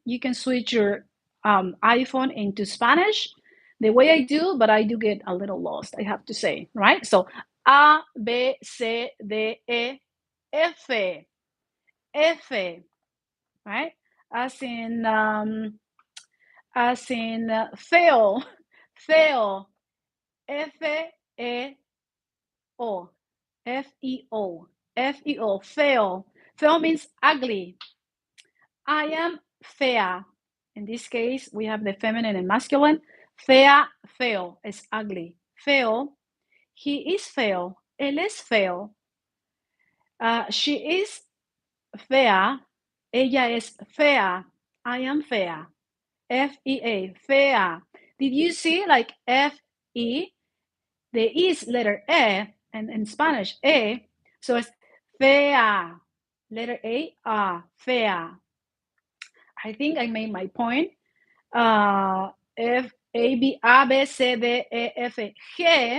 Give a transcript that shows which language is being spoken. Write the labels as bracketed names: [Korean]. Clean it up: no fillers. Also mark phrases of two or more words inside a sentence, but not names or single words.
[English] You can switch your iPhone into Spanish the way I do, but I do get a little lost, I have to say, right? So A, B, C, D, E, F, F, right? As in feo, feo, F-E-O, F-E-O, F-E-O, feo. Feo means ugly. I am fea. In this case, we have the feminine and masculine. Fea, feo is ugly. Feo, he is feo. [Spanish] Él es feo. [English] She is fea. [Spanish] Ella es fea. [English] I am [Spanish] fea. [English] F-E-A, fea. Did you see like F-E? The E is letter E, and in Spanish, E. So it's fea. Letter A, fea. I think I made my point. F, A, B, A, B, C, D, E, F, G.